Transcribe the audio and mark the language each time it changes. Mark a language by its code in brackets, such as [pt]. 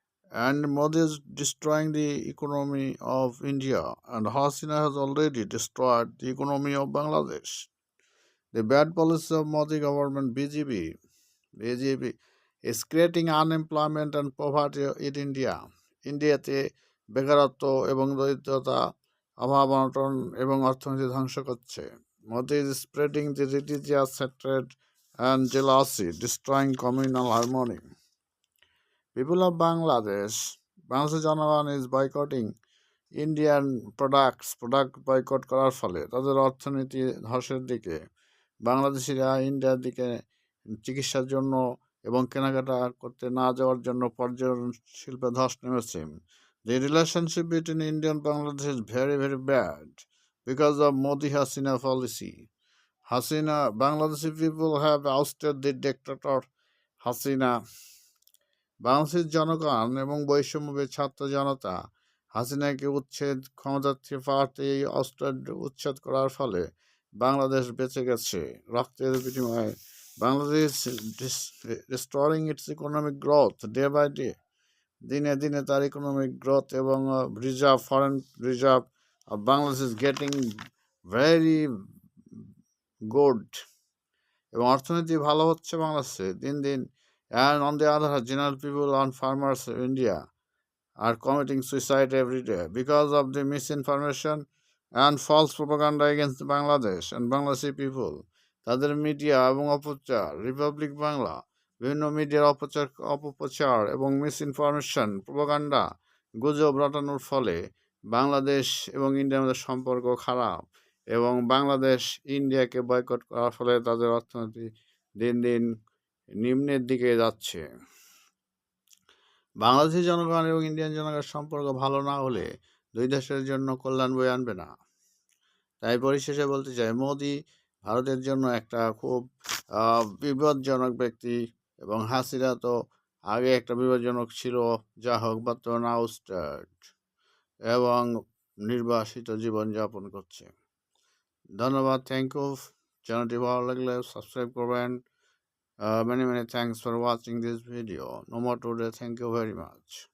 [en] And Modi is destroying the economy of India, and Hasina has already destroyed the economy of Bangladesh. The bad policy of Modi government, BJP is creating unemployment and poverty in India. [bn] ইন্ডিয়াতে বেকারত্ব এবং দরিদ্রতা, অভাব অনটন এবং অর্থনীতি ধ্বংস করছে। [en] Modi is spreading the religious hatred and jealousy, destroying communal harmony. People of Bangladesh [bn] জনগণ [en] is boycotting Indian product [bn] boycott করার ফলে তাদের অর্থনীতি ধসের দিকে। বাংলাদেশিরা ইন্ডিয়ার দিকে চিকিৎসার জন্য এবং কেনাকাটা করতে না যাওয়ার জন্য পর্যটন শিল্পে ধস নেমেছে। [en] The relationship between India and Bangladesh is very, very bad because of Modi Hasina policy. Bangladeshi people have ousted the dictator Hasina. [bn] বাংলাদেশের জনগণ এবং বৈষম্যের ছাত্র জনতা হাসিনাকে ক্ষমতা থেকে পাওয়াতে এই উচ্ছেদ করার ফলে বাংলাদেশ বেঁচে গেছে রক্তের বিনিময়ে। Bangladesh [en] restoring its economic growth day by day, [bn] দিনে দিনে তার ইকোনমিক গ্রোথ এবং foreign reserve Bangladesh [en] is getting very good [bn] এবং অর্থনীতি ভালো হচ্ছে বাংলাদেশে দিন দিন। [en] And on the other hand, general people and farmers in India are committing suicide every day because of the misinformation and false propaganda against Bangladesh and Bangladeshi people. [bn] তাদের media এবং অপপ্রচার, রিপাবলিক বাংলা, বিভিন্ন মিডিয়ার অপপ্রচার এবং মিসইনফরমেশন, প্রোপাগান্ডা, গুজব রটানোর ফলে বাংলাদেশ এবং ইন্ডিয়ার মধ্যে সম্পর্ক খারাপ এবং বাংলাদেশ ইন্ডিয়াকে বয়কট করার ফলে তাদের অর্থনীতি দিন দিন নিম্নের দিকে যাচ্ছে। বাংলাদেশি জনগণ এবং ইন্ডিয়ান জনগণের সম্পর্ক ভালো না হলে দুই দেশের জন্য কল্যাণ বয়ে আনবে না। তাই পরিশেষে বলতে চাই, মোদি ভারতের জন্য একটা খুব বিপজ্জনক ব্যক্তি এবং হাসিনা তো আগে একটা বিপজ্জনক ছিল, যা হোক বর্তমানে আউটস্টার্ড এবং নির্বাসিত জীবনযাপন করছে। ধন্যবাদ, [en] Thank you. [bn] চ্যানেলটি ভালো লাগলে সাবস্ক্রাইব করবেন। [en] Many thanks for watching this video. No more today. Thank you very much.